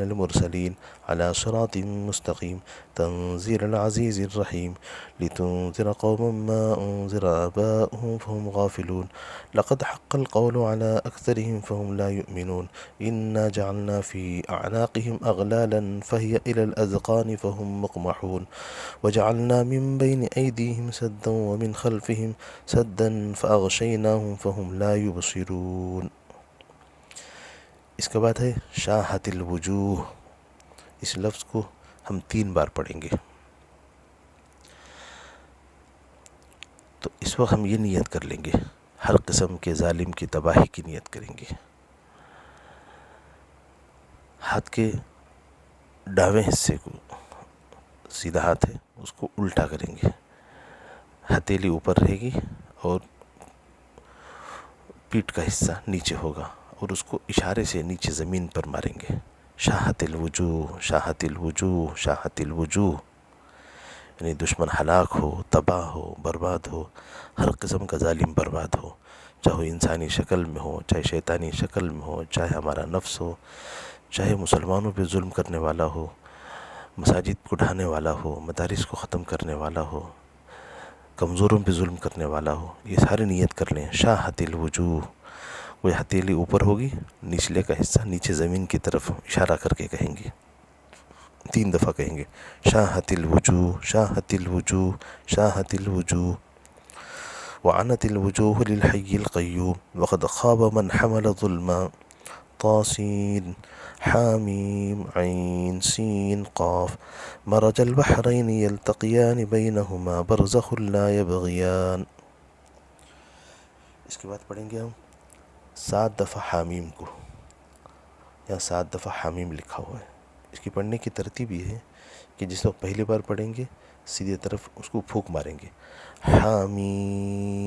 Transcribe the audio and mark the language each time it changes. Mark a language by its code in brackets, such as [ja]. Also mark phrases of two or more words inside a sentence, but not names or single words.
[ar] المرسلين على صراط مستقيم تنزيل العزيز الرحيم لتنذر قوما ما أنذر آباؤهم فهم غافلون لقد حق القول على أكثرهم فهم لا يؤمنون إنا جعلنا في أعناقهم أغلالا فهي إلى الأذقان فهم مقمحون وجعلنا من بين أيديهم سدا ومن خلفهم سدا فأغشيناهم فهم لا يبصرون۔ [ur] اس کے بعد ہے [ar] شاہت الوجوہ، [ur] اس لفظ کو ہم 3 بار پڑھیں گے۔ تو اس وقت ہم یہ نیت کر لیں گے، ہر قسم کے ظالم کی تباہی کی نیت کریں گے۔ ہاتھ کے دائیں حصے کو، سیدھا ہاتھ ہے اس کو الٹا کریں گے، ہتھیلی اوپر رہے گی اور پیٹھ کا حصہ نیچے ہوگا، اور اس کو اشارے سے نیچے زمین پر ماریں گے. [ar] شاہت الوجوہ، شاہت الوجوہ، شاہت الوجوہ. [ur] یعنی دشمن ہلاک ہو، تباہ ہو، برباد ہو، ہر قسم کا ظالم برباد ہو، چاہے وہ انسانی شکل میں ہو، چاہے شیطانی شکل میں ہو، چاہے ہمارا نفس ہو، چاہے مسلمانوں پہ ظلم کرنے والا ہو، مساجد کو ڈھانے والا ہو، مدارس کو ختم کرنے والا ہو، کمزوروں پہ ظلم کرنے والا ہو. یہ ساری نیت کر لیں. [ar] شاہت الوجوہ، [ur] وہ ہتھیلی اوپر ہوگی، نچلے کا حصہ نیچے زمین کی طرف اشارہ کر کے کہیں گے، 3 دفعہ کہیں گے. [ar] شاہت الوجوہ، شاہت الوجوہ، شاہت الوجوہ. وعنت الوجوہ للحی القیوم وقد خاب من حمل ظلما. طاسین حامیم عین سین قاف مرج البحرین یلتقیان بینہما برزخ لا یبغیان. [ur] اس کے بعد پڑھیں گے ہم 7 دفعہ حامیم کو. یہاں 7 دفعہ حامیم لکھا ہوا ہے. اس کی پڑھنے کی ترتیب یہ ہے کہ جس وقت پہلی بار پڑھیں گے سیدھے طرف اس کو پھونک ماریں گے، حامیم.